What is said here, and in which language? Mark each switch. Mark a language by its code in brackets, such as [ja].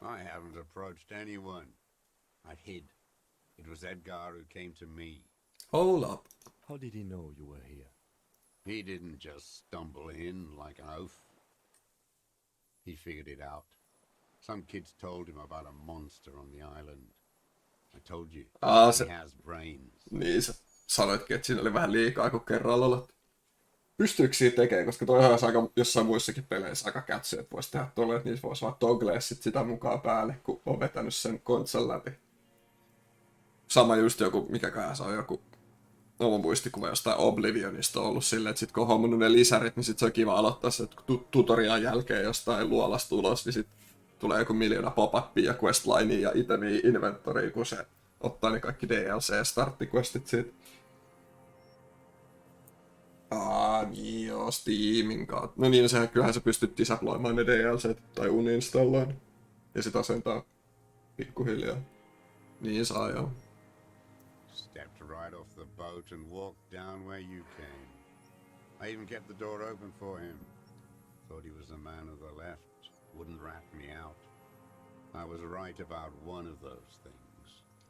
[en] I haven't approached anyone. I hid. It was Edgar who came to me. Hold up. How did he know you were here? He didn't just stumble in like an oaf. He figured it out. Some kids told him about a monster on the island. I told you, he has brains. [fi] Niin, sä sanoitkin, että siinä oli vähän liikaa, kun kerran lolat. Pystyykö siitä tekemään, koska toi olisi aika jossain muissakin peleissä aika kätsy, että voisi tehdä tolleen, että niissä voisi vaan togglee sit sitä mukaan päälle, kun on vetänyt sen kontsan läpi. Sama just joku, mikäköhän se on joku oma muistikuva jostain Oblivionista on ollut silleen, että sit kun on hommannut ne lisärit, niin sit se on kiva aloittaa se tutoriaan jälkeen jostain luolasta ulos, niin sit tulee joku miljoona pop-upia ja questlinea ja itemia inventoriin, kun se ottaa ne kaikki DLC-starttiquestit siitä. Niin joo, Steamin kautta. No niin, sehän kyllähän sä pystyt disabloimaan ne DLCt tai uninstallaan. Ja sit asentaa pikkuhiljaa. Niin saa joo. [en] Stepped right off the boat and walked down where you came. I even kept the door open for him. Thought he was a man of the left. Wouldn't rat me out. I was right about one of those things.